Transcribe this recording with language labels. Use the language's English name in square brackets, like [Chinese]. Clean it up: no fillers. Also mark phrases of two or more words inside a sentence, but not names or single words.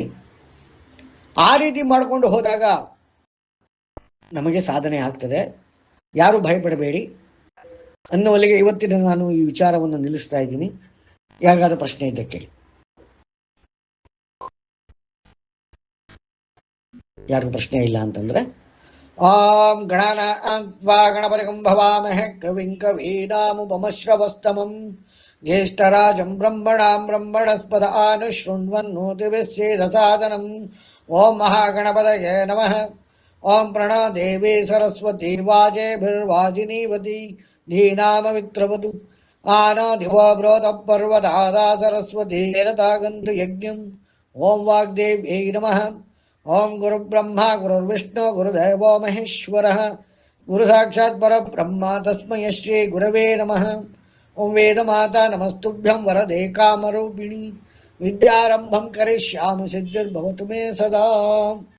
[Kannada] ಆ ರೀತಿ ಮಾಡಿಕೊಂಡು ಹೋದಾಗ ನಮಗೆ ಸಾಧನೆ ಆಗ್ತದೆ. ಯಾರು ಭಯಪಡಬೇಡಿ ಅನ್ನುವಲ್ಲಿಗೆ ಇವತ್ತಿನ ನಾನು ಈ ವಿಚಾರವನ್ನು ನಿಲ್ಲಿಸ್ತಾ ಇದ್ದೀನಿ. ಯಾರಿಗಾದ್ರೂ ಪ್ರಶ್ನೆ ಇದ್ದರೆ ಕೇಳಿ. ಯಾರಿಗೂ ಪ್ರಶ್ನೆ ಇಲ್ಲ ಅಂತಂದ್ರೆ [Sanskrit] ಓಂ ಗಣಾನಾನ್ವಾ ಗಣಪತಿಗಂ ಭವಾಮಹೇ ಕವಿಂ ಕವೀನಾಮುಪಮಶ್ರವಸ್ತಮಂ ಜ್ಯೇಷ್ಠರಾಜಂ ಬ್ರಹ್ಮಣಾಂ ಬ್ರಹ್ಮಣಸ್ಪದ ಆನುಶೃಣ್ವನ್ನೋತಿಭಿಶ್ಚೇದಸಾದನಂ. ಓಂ ಮಹಾಗಣಪತಯೇ ನಮಃ. ಓಂ ಪ್ರಣೋ ದೇವಿ ಸರಸ್ವತಿ ವಾಜೇಭಿರ್ವಾಜಿನೀವತಿ ಧೀನಾಮವಿತ್ರವತು ಆನೋ ದಿವೋ ಬ್ರೋತ ಪರ್ವತಾದಾ ಸರಸ್ವತಿ ಏರತಾಗಂತು ಯಜ್ಞಂ. ಓಂ ವಾಗ್ದೇವ್ಯೈ ನಮಃ. ಓಂ ಗುರು ಬ್ರಹ್ಮ ಗುರುರ್ವಿಷ್ಣು ಗುರುದೇವೋ ಮಹೇಶ್ವರ ಗುರು ಸಾಕ್ಷಾತ್ ಪರಬ್ರಹ್ಮ ತಸ್ಮೈ ಶ್ರೀ ಗುರವೇ ನಮಃ. ಓಂ ವೇದ ಮಾತಾ ನಮಸ್ತುಭ್ಯಂ ವರದೆ ಕಾಮರೂಪಿಣಿ ವಿದ್ಯಾರಂಭಂ ಕರಿಷ್ಯಾಮಿ ಸಿದ್ಧಿರ್ಭವತು ಮೇ ಸದಾ.